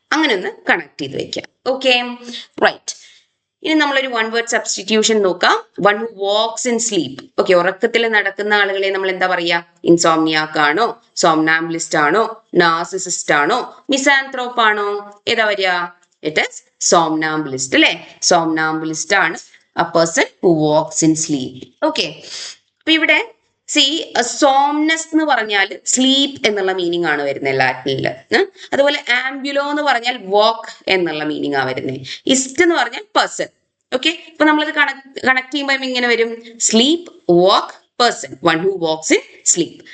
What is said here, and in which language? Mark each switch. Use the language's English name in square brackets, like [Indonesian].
[Malayalam] അങ്ങനെ ഒന്ന് കണക്ട് ചെയ്ത് വെക്കാം. Okay, right. ഇനി നമ്മളൊരു വൺ വേർഡ് സബ്സ്റ്റിറ്റ്യൂഷൻ നോക്കാം. [English] One who walks in sleep. [Malayalam] Okay, ഉറക്കത്തിൽ നടക്കുന്ന ആളുകളെ നമ്മൾ എന്താ പറയാ? ഇൻസോംനിയാക് ആണോ, സോംനാംബുലിസ്റ്റ് ആണോ, നാർസിസിസ്റ്റ് ആണോ, മിസാൻത്രോപ്പ് ആണോ? ഏതാ വരിക? [English] it is somnambulist, [Malayalam] അല്ലെ? സോംനാംബുലിസ്റ്റ് ആണ് [English] a person who walks in sleep. [Malayalam] Okay, അപ്പൊ ഇവിടെ സി, സോംനസ് എന്ന് പറഞ്ഞാൽ സ്ലീപ്പ് എന്നുള്ള മീനിങ് ആണ് വരുന്നത് ലാറ്റിനില്. അതുപോലെ ആംബുലോ എന്ന് പറഞ്ഞാൽ വാക്ക് എന്നുള്ള മീനിങ് ആ വരുന്നത്. ഇസ്റ്റ് എന്ന് പറഞ്ഞാൽ പേഴ്സൺ. ഓക്കെ, അപ്പൊ നമ്മളത് കണക്ട് ചെയ്യുമ്പോൾ ഇങ്ങനെ വരും: sleep, walk, person, [English] One who walks in sleep.